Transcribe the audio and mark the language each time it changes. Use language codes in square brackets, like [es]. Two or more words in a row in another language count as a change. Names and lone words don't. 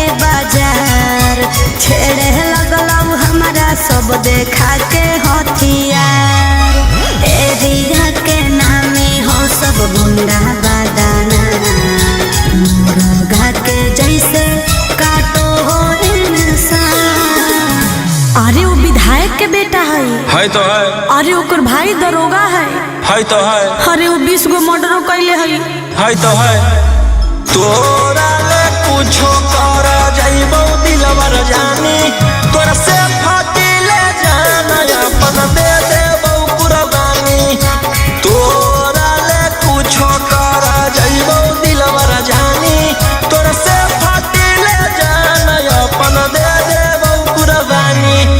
[anp] बाजार छेड़े लगलौ हमरा सब देखा के हथियार एरिया के नामे हो सब गुंडा बादाना मुर्गा के जैसे काटो हो इंसान [hi] अरे वो विधायक के बेटा है तो है [anp] अरे ओकर भाई दरोगा है [hi] तो है [anp] अरे वो 20 गो मर्डर कैले है [hi] तो है [anp] तोरा ले कुछो कर जाइबौ दिलवर जानी तोरा से फाटिले जाना अपन दे देबौ कुर्बानी तोरा ले कुछो कर जाइबौ दिलवर जानी तोरा से फाटिले जाना अपन दे देबौ कुर्बानी